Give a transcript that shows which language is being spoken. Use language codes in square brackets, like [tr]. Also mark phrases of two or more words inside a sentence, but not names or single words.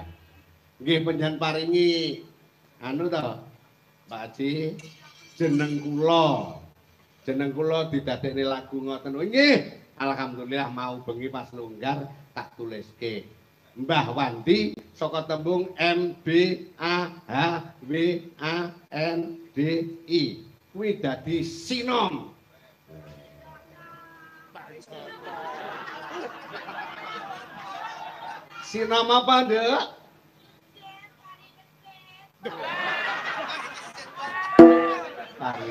[jv] Nggih panjenengan paringi anu to, Pak Haji, jeneng kula. Jeneng kula didadekne lagu ngoten. Oh nggih, alhamdulillah mau bengi pas longgar tak tuliske. Mbah Wandi saka tembung M B A H W A N D I. Kuwi dadi sinom. Sinom apa, Nduk? Pari.